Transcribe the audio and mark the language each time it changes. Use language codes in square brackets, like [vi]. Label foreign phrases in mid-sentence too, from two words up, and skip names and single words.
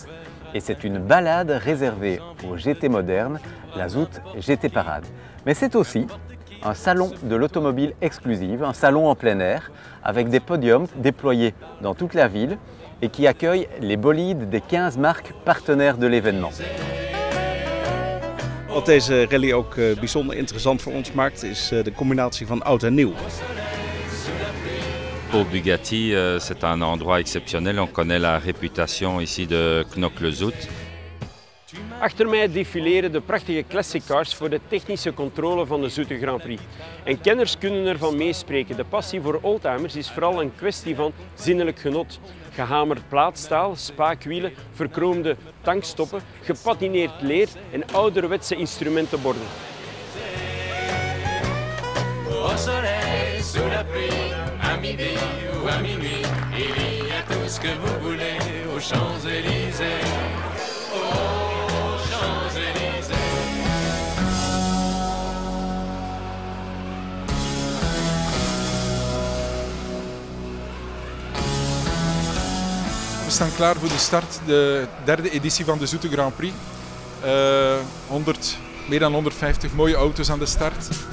[fr] Et c'est une balade réservée aux GT modernes, la Zoute GT Parade. Mais c'est aussi un salon de l'automobile exclusive, un salon en plein air, avec des podiums déployés dans toute la ville et qui accueille les bolides des 15 marques partenaires de l'événement. [nl] Wat deze rally ook bijzonder interessant voor ons maakt, is de combinatie van oud en nieuw. [fr] Pour Bugatti, c'est un endroit exceptionnel. On connaît la réputation ici de Knokke-le-Zoute. [nl] Achter mij defileren de prachtige [en] classic cars [nl] voor de technische controle van de Zoute Grand Prix. En kenners kunnen ervan meespreken. De passie voor oldtimers is vooral een kwestie van zinnelijk genot. Gehamerd plaatstaal, spaakwielen, verkroomde tankstoppen, gepatineerd leer en ouderwetse instrumentenborden. [fr] À midi ou à minuit, il y a tout ce que vous voulez aux Champs-Élysées. Aux Champs-Élysées. [nl] We staan klaar voor de start, de derde editie van de Zoute Grand Prix. Meer dan 150 mooie auto's aan de start.